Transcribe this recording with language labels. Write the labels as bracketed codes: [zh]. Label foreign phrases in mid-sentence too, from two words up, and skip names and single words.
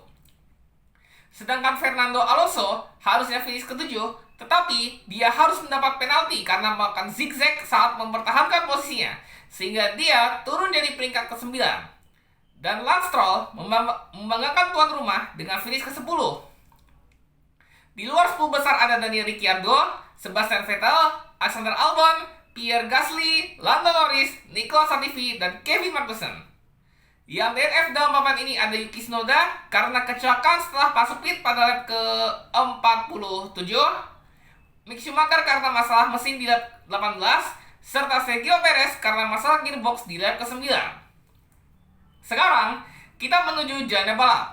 [id] Sedangkan Fernando Alonso harusnya finish ke-7, tetapi dia harus mendapat penalti karena melakukan zigzag saat mempertahankan posisinya, sehingga dia turun dari peringkat ke-9. Dan Lance Stroll membanggakan tuan rumah dengan finish ke-10. Di luar 10 besar ada Daniel Ricciardo, Sebastian Vettel, Alexander Albon, Pierre Gasly, Lando Norris, Nicolas Latifi, dan Kevin Magnussen. Yang DNF dalam papan ini ada Yuki Tsunoda karena kecelakaan setelah masuk pit pada lap ke-47, Mick Schumacher karena masalah mesin di lap 18, serta Sergio Perez karena masalah gearbox di lap ke-9. Sekarang, kita menuju jalannya balap.